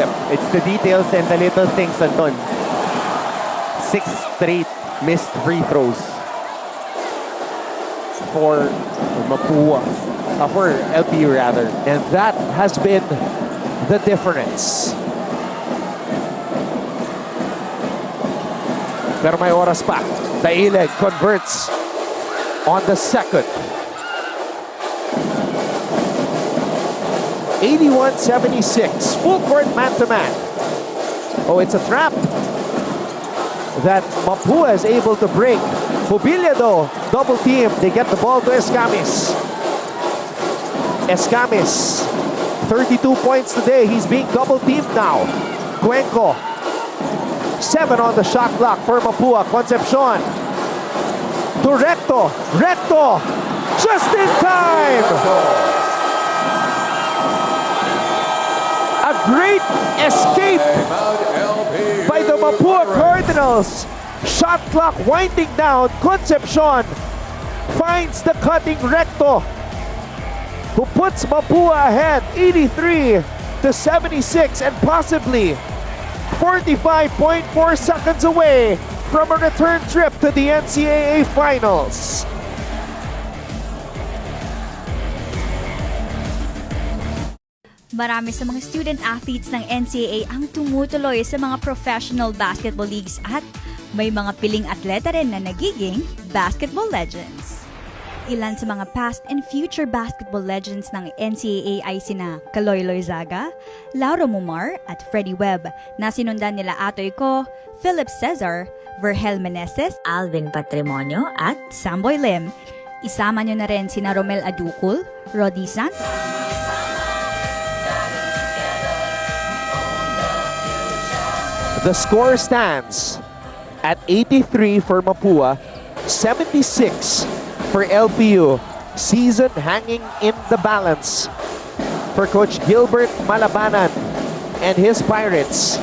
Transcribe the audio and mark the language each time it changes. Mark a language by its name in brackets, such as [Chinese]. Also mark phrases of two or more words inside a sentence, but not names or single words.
[English] It's the details and the little things, Anton. 6 straight missed free throws for Mapúa. For LPU rather. And that has been the difference. [Filipino] Pero may oras pa. [English] Dayleg converts on the second. 81-76. Full court man-to-man. Oh, it's a trap that Mapúa is able to break. Hubilia though, double team. They get the ball to Escames. Escames, 32 points today. He's being double teamed now. Cuenco, 7 on the shot clock for Mapúa. Concepcion to Recto. Recto, just in time. A great escape by the Mapúa Cardinals. Shot clock winding down. Concepcion finds the cutting Recto, who puts Mapúa ahead 83-76 and possibly 45.4 seconds away from a return trip to the NCAA Finals. [Filipino] Marami sa mga [English] student athletes [Filipino] ng NCAA ang tumutuloy sa mga [English] professional basketball leagues [Filipino] at may mga piling atleta rin na nagiging [English] basketball legends. [Filipino] Ilan sa mga [English] past and future basketball legends [Filipino] ng NCAA ay sina Kaloy Loizaga, Lauro Mumar at Freddie Webb na sinundan nila atoy ko, Philip Cesar, Vergel Meneses, Alvin Patrimonio at Samboy Lim. Isama nyo na rin sina Romel Aducul, Rodi Santos, [English] The score stands at 83 for Mapua, 76 for LPU. Season hanging in the balance for Coach Gilbert Malabanan and his Pirates.